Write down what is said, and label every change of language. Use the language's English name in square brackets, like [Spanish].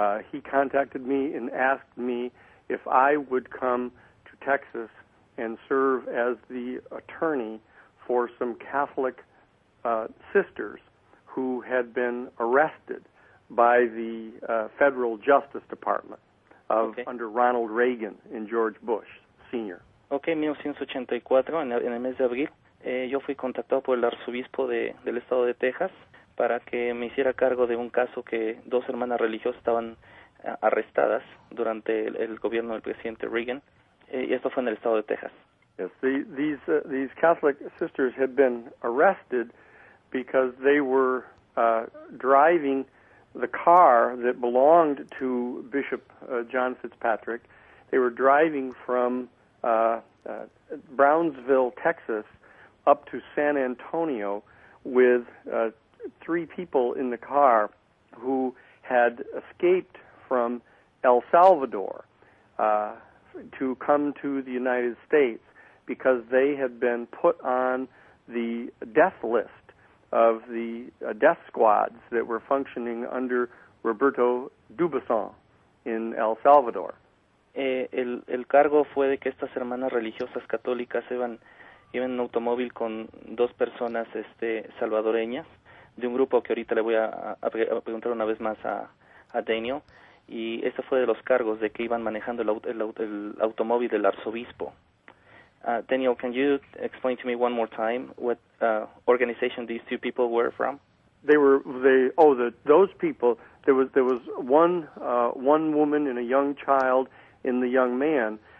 [English] He contacted me and asked me if I would come to Texas and serve as the attorney for some Catholic sisters who had been arrested by the Federal Justice Department under Ronald Reagan and George Bush Sr. [Spanish] En 1984, en el mes de abril, yo fui contactado por el Arzobispo del estado de Texas para que me hiciera cargo de un caso que 2 hermanas religiosas estaban arrestadas durante el gobierno del presidente Reagan, y esto fue en el estado de Texas. [English] Yes, these Catholic sisters had been arrested because they were driving the car that belonged to Bishop John Fitzpatrick. They were driving from Brownsville, Texas, up to San Antonio with 3 people in the car who had escaped from El Salvador to come to the United States because they had been put on the death list of the death squads that were functioning under Roberto Dubuisson in El Salvador. [Spanish] El cargo fue de que estas hermanas religiosas católicas iban en un automóvil con 2 personas salvadoreñas de un grupo que ahorita le voy a preguntar una vez más a Daniel, y este fue de los cargos de que iban manejando el automóvil del arzobispo. [English] Daniel, can you explain to me one more time what organization these 2 people were from? Those people. There was one woman and a young child in the young man.